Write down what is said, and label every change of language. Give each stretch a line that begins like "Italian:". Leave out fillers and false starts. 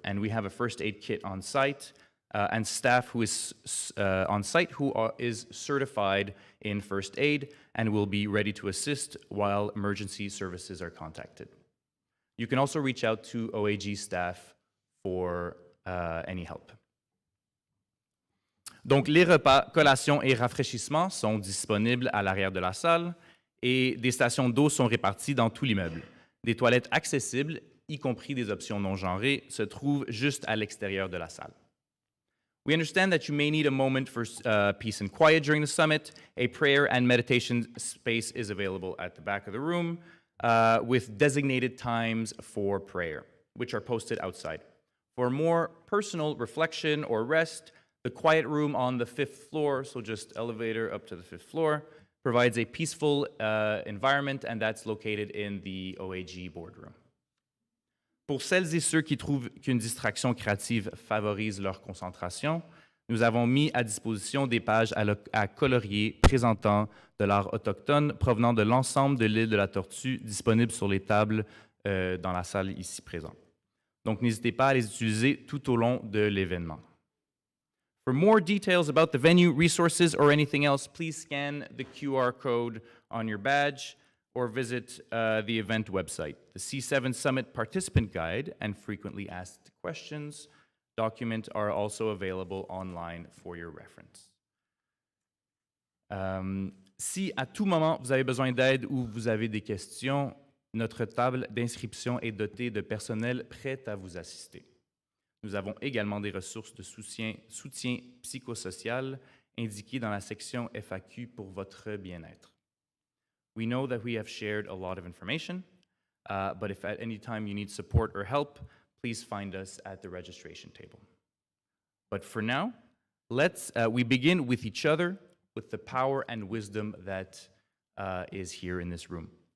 English: And we have a first aid kit on site and staff who is on site who is certified in first aid and will be ready to assist while emergency services are contacted. You can also reach out to OAG staff for any help.
French: Donc, les repas, collations et rafraîchissements sont disponibles à l'arrière de la salle et des stations d'eau sont réparties dans tout l'immeuble. Des toilettes accessibles, y compris des options non genrées, se trouvent juste à l'extérieur de la salle.
English: We understand that you may need a moment for peace and quiet during the summit. A prayer and meditation space is available at the back of the room with designated times for prayer, which are posted outside. For more personal reflection or rest, the quiet room on the 5th floor, so just elevator up to the 5th floor, provides a peaceful environment, and that's located in the OAG boardroom.
French: Pour celles et ceux qui trouvent qu'une distraction créative favorise leur concentration, nous avons mis à disposition des pages à colorier présentant de l'art autochtone provenant de l'ensemble de l'île de la Tortue disponibles sur les tables dans la salle ici présente. Donc, n'hésitez pas à les utiliser tout au long de l'événement.
English: For more details about the venue, resources, or anything else, please scan the QR code on your badge or visit the event website. The C7 Summit Participant Guide and Frequently Asked Questions document are also available online for your reference.
French: Si à tout moment vous avez besoin d'aide ou vous avez des questions, notre table d'inscription est dotée de personnel prêt à vous assister. Nous avons également des ressources de soutien psychosocial indiquées dans la section FAQ pour votre bien-être.
English: We know that we have shared a lot of information, but if at any time you need support or help, please find us at the registration table. But for now, we begin with each other, with the power and wisdom that is here in this room.